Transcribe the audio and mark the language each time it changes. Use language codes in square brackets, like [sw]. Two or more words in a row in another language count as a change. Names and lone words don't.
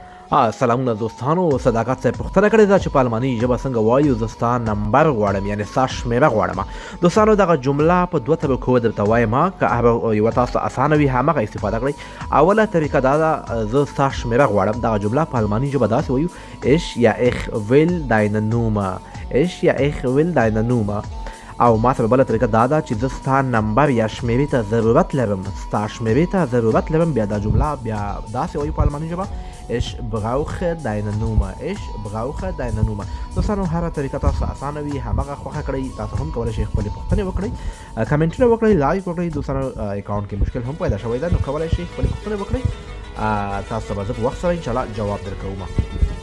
[ps] سلامونه دوستانو. صداقت صاحب پوښتنه کړې ده چې په الماني ژبه څنګه وایو زه ستا نمبر غواړم، یعنې ستا شمېره غواړم. دوستانو دغه جمله په دوه طریقو درته وایم، که هغه یوه تاسو اسانه وي همغه استفاده کړئ. اوله طریقه دا ده زه ستا شمېره غواړم. دغه جمله په الماني ژبه داسې وایو [de] ich ja ich will deine Nummer ich ja ich will deine Nummer. [ps] او ما سره بله طریقه دا ده چې زه ستا نمبر یا شمېرې ته ضرورت لرم، ستا شمېرې ته ضرورت لرم. بیا دا جمله بیا داسې وایو په الماني ژبه [de] ich brauche deine Nummer ich brauche deine Nummer. [ps] دوستانو هره طریقه تاسو اسانه وي همغه خوښه کړئ. تاسو هم کولی شئ خپلې پوښتنې وکړئ، کمنټونه وکړئ، لایک وکړئ. دوستانو اکاونټ کې مشکل هم پیدا شوی ده، نو کولی شئ خپلې پوښتنې وکړئ. تاسو ته به زه په وخت سره انشاءالله جواب درکوم.